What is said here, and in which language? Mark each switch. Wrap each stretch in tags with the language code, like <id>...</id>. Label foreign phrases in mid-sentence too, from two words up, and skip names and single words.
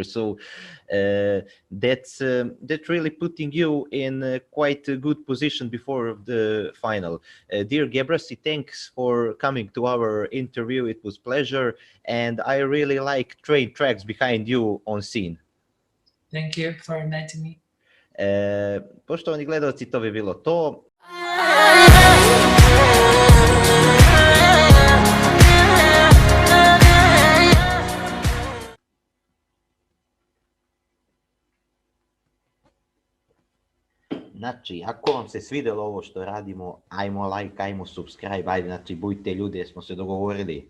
<en>So that's really putting you in quite a good position before the final. Dear Gebrasy, thanks for coming to our interview. It was pleasure, and I really like train tracks behind you on scene. Thank you for inviting me.</en> <sr>Poštovani gledalci, to bi bilo to. Znači, ako vam se svidelo ovo što radimo, ajmo like, ajmo subscribe, ajde, znači, budite ljudi, jer smo se dogovorili.</sr>